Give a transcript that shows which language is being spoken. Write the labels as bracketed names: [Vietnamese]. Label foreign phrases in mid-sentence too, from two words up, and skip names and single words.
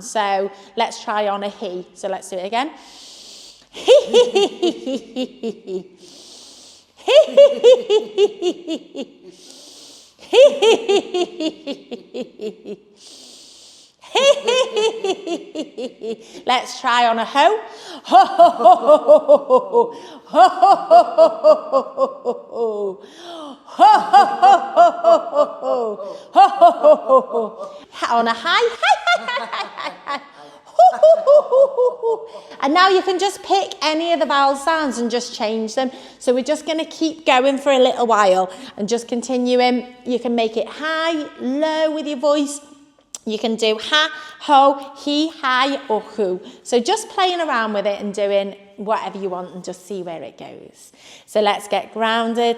[English] So let's try on a he. So let's do it again. Let's try on a ho. Ho, ho, ho, ho, ho, ho, ho, ho. On a hi. And now you can just pick any of the vowel sounds and just change them. So we're just going to keep going for a little while and just continuing. You can make it high, low with your voice. You can do ha, ho, he, hi, or who. So just playing around with it and doing whatever you want and just see where it goes. So let's get grounded.